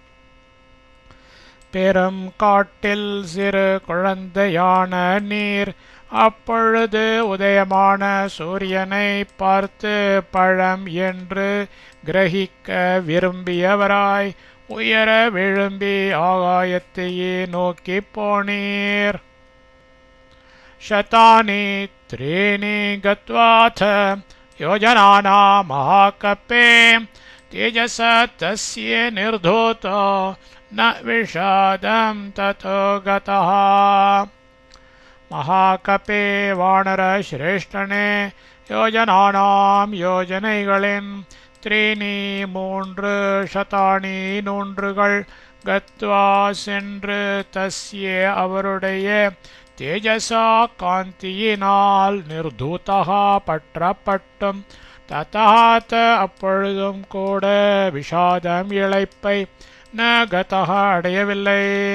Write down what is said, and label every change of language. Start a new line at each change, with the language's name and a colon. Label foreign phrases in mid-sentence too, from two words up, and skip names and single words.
Tamil: பெரும் காட்டில் சிறு குழந்தையான நீர் அப்பொழுது உதயமான சூரியனை பார்த்து பழம் என்று கிரகிக்க விரும்பியவராய் உயர விழும்பி ஆகாயத்தையே நோக்கி போனீர்
Sanskrit: शतानि त्रीणि गत्वाथ योजनाना महाकपे तेजस तस्य निर्धूतो न विषादं ततो गतः
Tamil: महाकपे வானர ஸ்ரேஷ்டனே யோஜனானாம் யோஜனைகளின் த்ரீணி மூன்று சதானி நூன்றுகள் கத்வா சென்று தஸ்ய அவருடைய தேஜசா காந்தியினால் நிர்தூதா பற்றப்பட்டும் ததாத் அப்பொழுதும் கூட விஷாதம் இளைப்பை ந கதः அடையவில்லை.